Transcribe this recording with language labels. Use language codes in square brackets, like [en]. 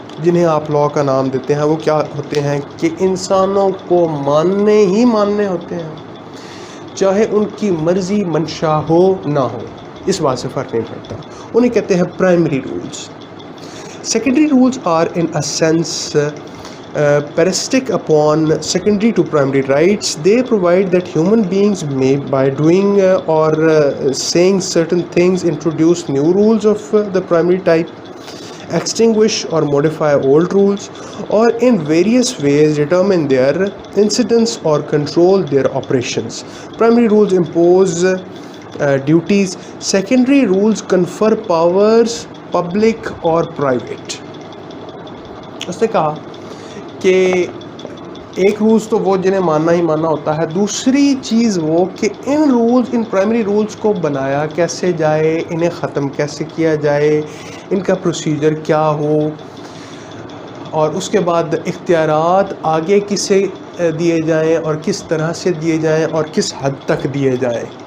[ur] جنہیں آپ لا کا نام دیتے ہیں وہ کیا ہوتے ہیں کہ انسانوں کو ماننے ہوتے ہیں، چاہے ان کی مرضی منشا ہو نہ ہو، اس بات سے فرق نہیں پڑتا. انہیں کہتے ہیں primary rules. [en] Secondary rules are in a sense parasitic upon secondary to primary rights. They provide that human beings may, by doing or saying certain things, introduce new rules of the primary type, extinguish or modify old rules, or in various ways determine their incidence or control their operations. Primary rules impose duties. Secondary rules confer powers, public or private. [ur] اس نے کہا کہ ایک rules تو وہ جنہیں ماننا ہی ماننا ہوتا ہے، دوسری چیز وہ کہ ان پرائمری رولز کو بنایا کیسے جائے، انہیں ختم کیسے کیا جائے، ان کا پروسیجر کیا ہو، اور اس کے بعد اختیارات آگے کسے دیے جائیں اور کس طرح سے دیے جائیں اور کس حد تک دیے جائیں.